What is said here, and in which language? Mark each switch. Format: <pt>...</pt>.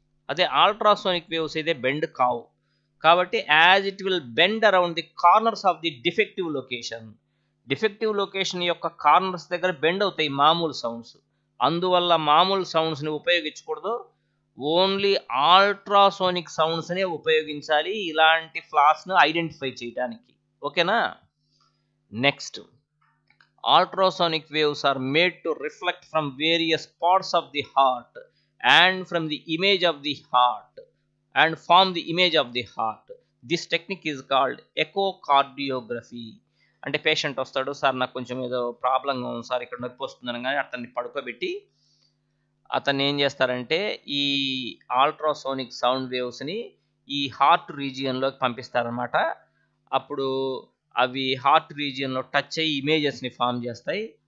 <te>అదే ultrasonic waves అయితే bend కావు. కాబట్టి</te> <en>As it will bend around the corners of the defective location.</en> <te>Defective location యొక్క corners దగ్గర బెండ్ అవుతాయి మామూలు సౌండ్స్. అందువల్ల మామూలు సౌండ్స్ని ఉపయోగించకూడదు, ఓన్లీ అల్ట్రాసోనిక్ సౌండ్స్నే ఉపయోగించాలి ఇలాంటి ఫ్లాస్ను ఐడెంటిఫై చేయడానికి. ఓకేనా?</te> <en>Next, ultrasonic waves are made to reflect from various parts of the heart and from the image of the heart and form the image of the heart. This technique is called echocardiography.</en> <te>అంటే patient వస్తాడు, sir నాకు కొంచెం ఏదో ప్రాబ్లంగా ఉంది sir, ఇక్కడ నొప్పి వస్తుందని, కానీ అతన్ని పడుకోబెట్టి అతన్ని ఏం చేస్తారంటే ఈ అల్ట్రాసోనిక్ సౌండ్ వేవ్స్ని ఈ హార్ట్ రీజియన్లోకి పంపిస్తారనమాట. అప్పుడు అవి హార్ట్ రీజియన్లో టచ్ అయ్యి ఇమేజెస్ని ఫామ్ చేస్తాయి.</te>